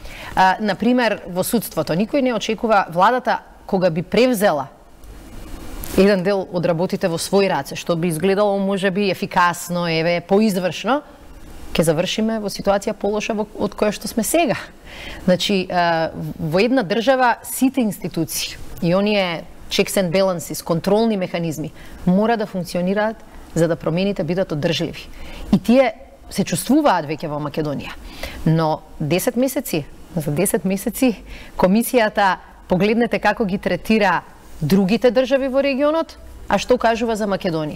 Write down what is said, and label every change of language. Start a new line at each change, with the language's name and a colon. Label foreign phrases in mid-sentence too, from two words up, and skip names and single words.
Macedonian: Например, во судството, никој не очекува владата кога би превзела еден дел од работите во своји раце, што би изгледало можеби ефикасно, поизвршно, ќе завршиме во ситуација полоша од која што сме сега. Значи, во една држава сите институции и оние
English: checks and balances,
Macedonian: контролни механизми, мора да функционираат за да промените бидат одржливи. И тие се чувствуваат веќе во Македонија. Но 10 месеци, за 10 месеци комисијата, погледнете како ги третира другите држави во регионот, а што кажува за Македонија.